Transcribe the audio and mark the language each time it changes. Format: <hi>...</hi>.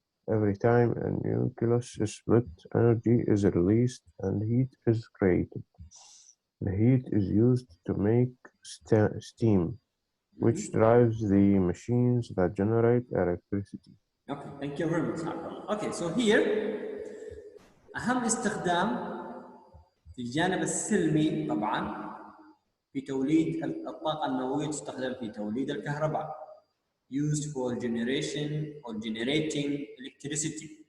<en>Every time a nucleus is split, energy is released and heat is created. The heat is used to make steam, which drives the machines that generate electricity. Okay, thank you very much. Okay, so here</en> <ar>أهم استخدام في الجانب السلمي طبعا في توليد الطاقة النووية تستخدم في توليد الكهرباء.</ar> <en>Used for generation or generating electricity.</en>